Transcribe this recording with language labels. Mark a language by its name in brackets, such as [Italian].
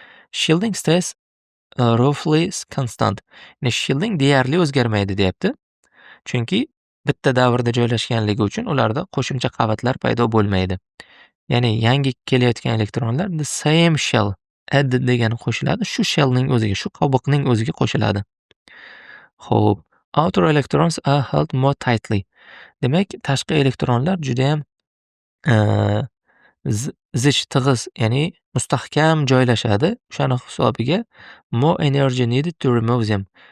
[English] Shielding stays roughly constant. [Uzbek] Ya'ni shielding deyarli o'zgarmaydi deyapti. Chunki bitta davrda joylashganligi uchun ularda qo'shimcha qavatlar paydo bo'lmaydi. Ya'ni yangi kelayotgan elektronlar [English] the same shell added [Uzbek] degani qo'shiladi, shu shellning o'ziga, shu qobiqning o'ziga qo'shiladi. Xo'p, [English] outer electrons are held more tightly. [Uzbek] Demak, tashqi elektronlar juda ham zich tig'iz, ya'ni mustahkam joylashadi. O'shaning hisobiga [English] more energy needed to remove them.